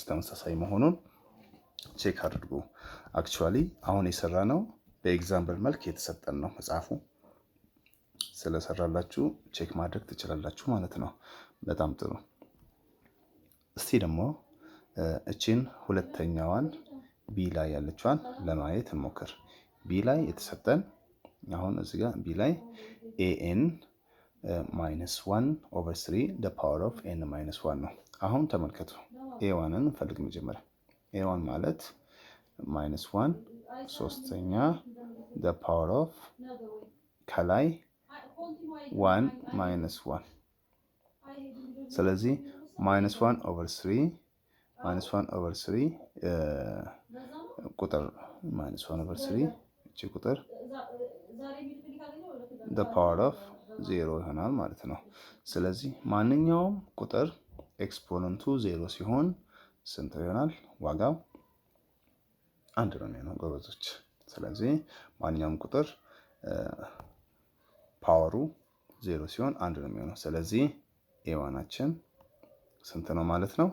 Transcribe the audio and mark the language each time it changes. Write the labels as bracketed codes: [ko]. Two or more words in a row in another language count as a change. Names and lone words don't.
[am] ተመሳሳይ መሆኑን ቼክ አድርጉ። አክቹዋሊ አሁን የሰራ ነው በኤግዛምፕል መልክ የተሰጠን ነው። መጽሐፉ ስለሰራላችሁ ቼክ ማድረግ ትችላላችሁ ማለት ነው። በጣም ጥሩ። እስቲ ደግሞ እቺን ሁለተኛዋን ቢ ላይ ያለችዋን ለማየት እንሞክር። ቢ ላይ የተሰጠን አሁን እዚህ ጋር ቢ ላይ ኤን -1/3 [en] the power of [am] n - 1 ነው። አሁን ተመልከቱ ኤዋንን እንፈልግ መጀመሪያ። ኤዋን ማለት -1 ሶስተኛ [en] the power of [am] ከላይ 1 - 1 ስለዚህ -1/3 ቁጥር -1/3 እቺ ቁጥር [en] the power of [am] 0 ይሆናል ማለት ነው። ስለዚህ ማንኛውም ቁጥር ኤክስፖነንቱ 0 ሲሆን ስንት ይሆናል? ዋጋው 1 ነው የሚሆነው ጎበዞች። ስለዚህ ማንኛውም ቁጥር ፓወሩ 0 ሲሆን 1 ነው የሚሆነው። ስለዚህ ኤዋናችን ስንት ነው ማለት ነው?